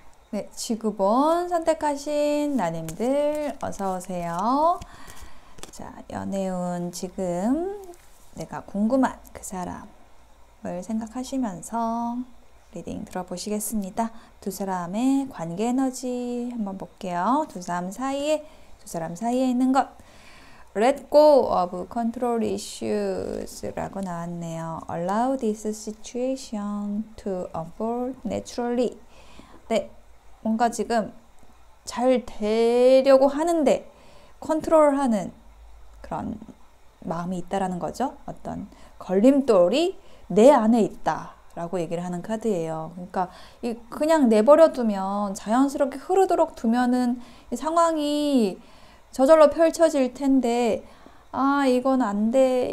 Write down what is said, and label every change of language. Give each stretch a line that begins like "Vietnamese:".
Korean: 네, 지구본 선택하신 나님들 어서 오세요. 자, 연애운 지금 내가 궁금한 그 사람을 생각하시면서 리딩 들어보시겠습니다. 두 사람의 관계 에너지 한번 볼게요. 두 사람 사이에 있는 것.
English: Let go of control issues
Korean: 라고 나왔네요.
English: Allow this situation to unfold naturally.
Korean: 네, 뭔가 지금 잘 되려고 하는데 컨트롤하는 그런 마음이 있다라는 거죠. 어떤 걸림돌이 내 안에 있다라고 얘기를 하는 카드예요. 그러니까 그냥 내버려 두면 자연스럽게 흐르도록 두면은 이 상황이 저절로 펼쳐질 텐데, 아, 이건 안 돼.